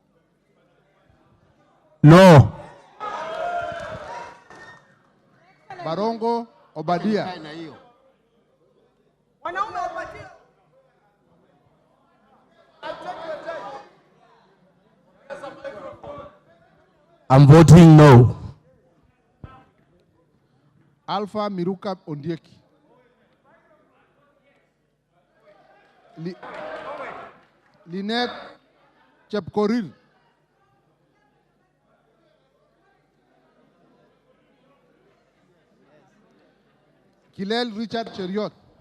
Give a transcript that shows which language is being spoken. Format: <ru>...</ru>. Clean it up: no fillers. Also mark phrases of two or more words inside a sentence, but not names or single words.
<en>No. Barongo Obadia. I'm voting no. Alpha Miruka Ondieki. Lynette Chepkorir. Kilel Richard Cheriot.</en>